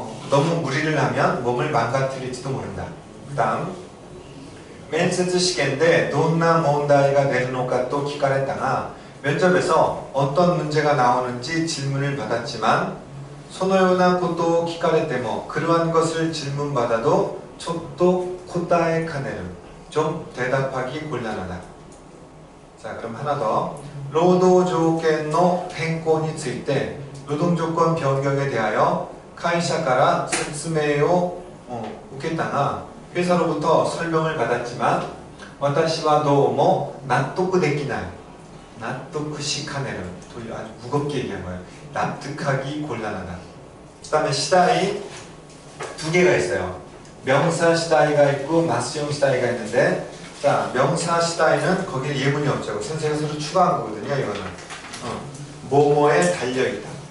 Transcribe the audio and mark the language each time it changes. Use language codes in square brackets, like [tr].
[ko] 너무 무리를 하면 몸을 망가뜨릴지도 모른다. [ja] 그 다음 面接試験でどんな問題が出るのかと聞かれたが [ko] 면접에서 어떤 문제가 나오는지 질문을 받았지만 [ja] そのようなことを聞かれても [ko] 그러한 것을 질문받아도 [ja] ちょっと答えかねる. [ko] 좀 대답하기 곤란하다. 자, 그럼 하나 더. [ja] 労働条件の変更について [ko] 노동조건 변경에 대하여 [ja] 会社から説明を受けたが [ko] 회사로부터 설명을 받았지만 [ja] 私はどうも納得できない. [ko] 납득시카네는 아주 무겁게 얘기한 거예요. 납득하기 곤란하다. 그 다음에 시다이 두 개가 있어요. 명사 시다이가 있고 마스형 시다이가 있는데 자, 명사 시다이는 거기에 예문이 없죠. 선생님이 새로 추가한 거거든요. 이거는 뭐뭐에 달려있다.